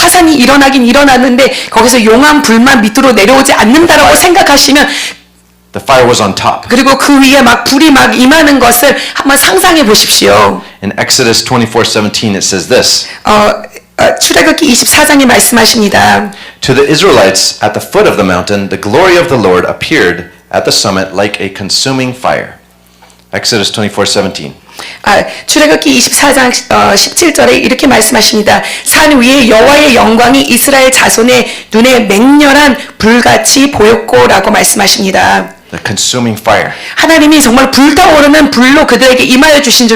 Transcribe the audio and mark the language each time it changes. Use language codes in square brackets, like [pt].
[ko] 화산이 일어나긴 일어났는데 거기서 용암 불만 밑으로 내려오지 않는다라고 생각하시면 [en] The fire was on top. [ko] 그리고 그 위에 막 불이 막 임하는 것을 한번 상상해 보십시오. [en] In Exodus 24:17 it says this. [ko] 출애굽기 24장에 말씀하십니다. [en] To the Israelites at the foot of the mountain, the glory of the Lord appeared at the summit like a consuming fire. Exodus 24:17. [ko] 출애굽기 24장 17절에 이렇게 말씀하십니다. 산 위에 여호와의 영광이 이스라엘 자손의 눈에 맹렬한 불같이 보였고라고 말씀하십니다. [en] The consuming fire. [ko] 하나님이 정말 불타오르는 불로 그들에게 임하여 주신 줄